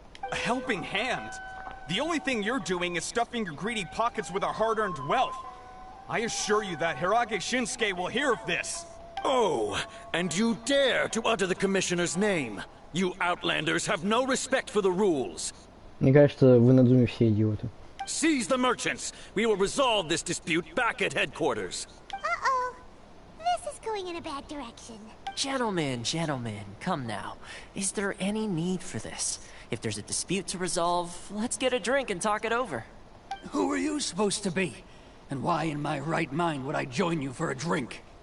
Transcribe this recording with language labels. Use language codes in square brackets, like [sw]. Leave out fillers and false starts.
[en] A helping hand? The only thing you're doing is stuffing your greedy pockets with our hard-earned wealth. I assure you that Hirage Shinsuke will hear of this. Oh, and you dare to utter the commissioner's name. You outlanders have no respect for the rules. [ru] Мне кажется, вы на Зуме все идиоты. [en] Seize the merchants. We will resolve this dispute back at headquarters. Uh-oh. This is going in a bad direction. Gentlemen, come now. Is there any need for this? If there's a dispute to resolve, let's get a drink and talk it over. Who are you supposed to be? And why in my right mind would I join you for a drink?